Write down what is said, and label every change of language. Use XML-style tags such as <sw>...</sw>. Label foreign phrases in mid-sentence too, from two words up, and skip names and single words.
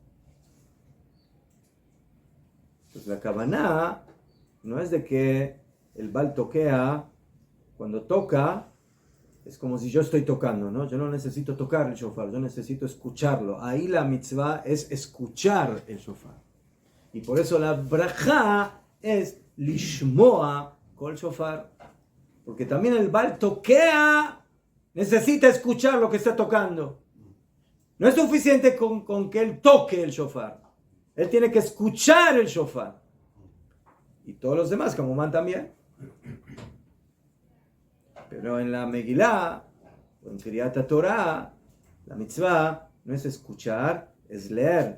<es>Pues la kavaná no es de que el</es> <he>בעל תוקע,</he> <es>cuando toca, es como si yo estoy tocando, ¿no? Yo no necesito tocar el shofar, yo necesito escucharlo. Ahí la mitzvah es escuchar el shofar. Y por eso la brajá es</es> <he>לשמוע קול שופר.</he> <es>Porque también el</es> <he>בעל תוקע,</he> <es>necesita escuchar lo que está tocando. No es suficiente con que él toque el shofar. Él tiene que escuchar el shofar. Y todos los demás, como man también. Pero en la Megilá, o en</es> <he>קריאת תורה,</he> <es>la mitzvah no es escuchar, es leer.</es>